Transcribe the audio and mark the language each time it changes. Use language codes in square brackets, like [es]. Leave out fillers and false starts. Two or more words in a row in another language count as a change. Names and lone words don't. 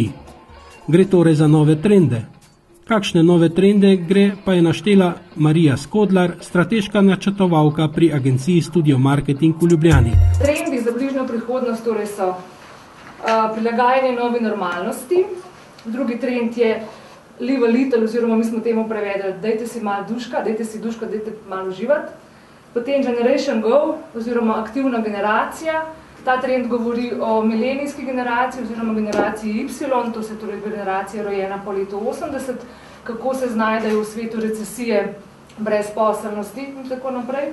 [sl] Gre torej za nove trende. Kakšne nove trende gre, pa je naštela Marija Skodlar, strateška načrtovalka pri agenciji Studio Marketing v Ljubljani. Trendi za bližnjo prihodnost torej so prilagajanje novi normalnosti. Drugi trend je [en] live a little, [sl] oziroma mi smo temu prevedli, dajte si malo duška, dajte malo uživati. Potem Generation Go, oziroma aktivna generacija. Ta trend govori o milenijski generaciji, oziroma generaciji Y, to se torej generacija rojena po letu 80, kako se znajdejo v svetu recesije, brezposelnosti in tako naprej.